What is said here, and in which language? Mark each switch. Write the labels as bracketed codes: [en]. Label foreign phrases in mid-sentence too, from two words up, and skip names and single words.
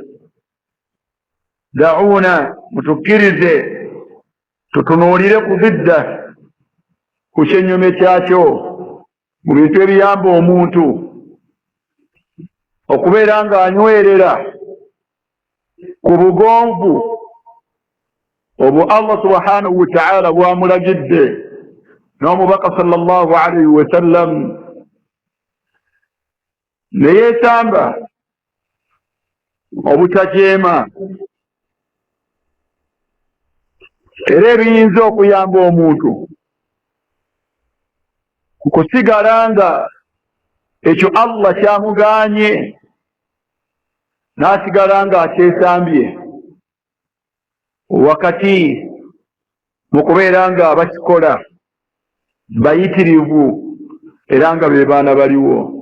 [lg] Da'una, mutukkirize tutunuulire ku bidda, ku kyennyume kyakyo mu bintu ebiyamba omuntu okubeera ng'anywerera ku bugonvu obwo Allah [ar] سبحانه وتعالى [lg] bw'amulagidde n'omubaka [ar] صلى الله عليه وسلم, [lg] ne yeetamba obutajeema. Era ebiyinza okuyamba omuntu kusigala nga ekyo Allah kyamuganye n'asigala nga akyesambye wakati mu kubeera nga abakikola bayitirivu era nga be baana baliwo.